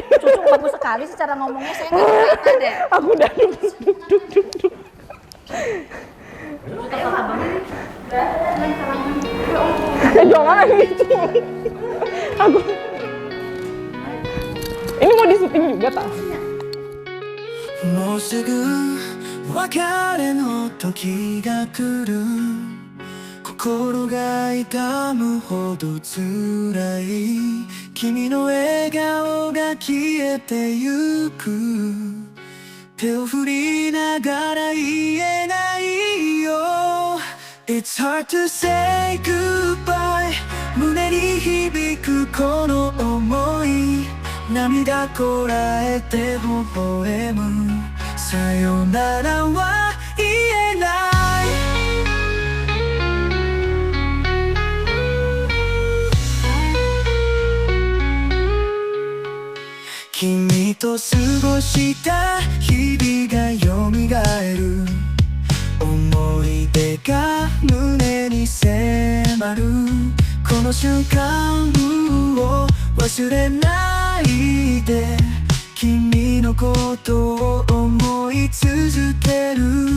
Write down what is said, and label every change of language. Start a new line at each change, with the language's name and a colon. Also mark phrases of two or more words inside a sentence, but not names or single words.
Indonesian: Cucu bagus sekali secara ngomongnya, saya nggak kelihatan deh. Aku udah duduk. Jangan gitu. Aku. Ini mau di-syuting juga tak?
Japanese: もうすぐ別れの時が来る心が痛むほど辛い君の笑顔が消えてゆく手を振りながら言えないよ
English: It's hard to say goodbye
Japanese: 胸に響くこの想い涙こらえて微笑むさよならは言えない君と過ごした日々がよみがえる思い出が胸に迫るこの瞬間を忘れないで君のことを思い続ける